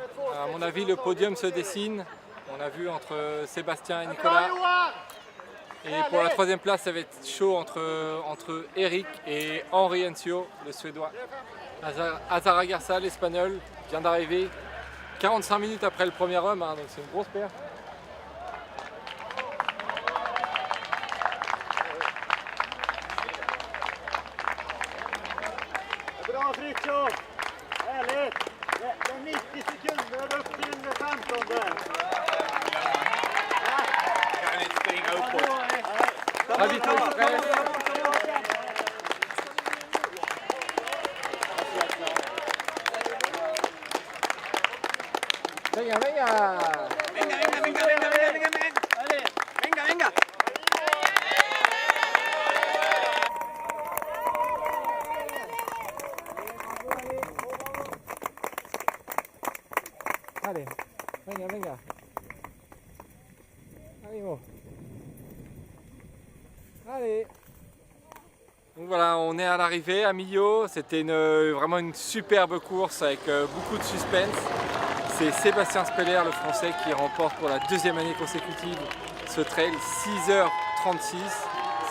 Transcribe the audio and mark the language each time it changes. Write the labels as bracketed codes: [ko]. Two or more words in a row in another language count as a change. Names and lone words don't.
[fr] À mon avis, le podium se dessine. On a vu entre Sébastien et Nicolas. Et pour la troisième place, ça va être chaud entre Eric et Henri Ensio, le Suédois. Azara Garza, l'Espagnol, vient d'arriver 45 minutes après le premier homme, hein, donc c'est une grosse perte. [sv] Bra Fritiof! Härligt! Det är 90 sekunder upp till 15 där. [es] Venga, venga! Allez, venga, venga. [fr] Allez, allez. Donc voilà, on est à l'arrivée à Millau. C'était vraiment une superbe course avec beaucoup de suspense. C'est Sébastien Speller, le français, qui remporte pour la 2e année consécutive ce trail, 6h36.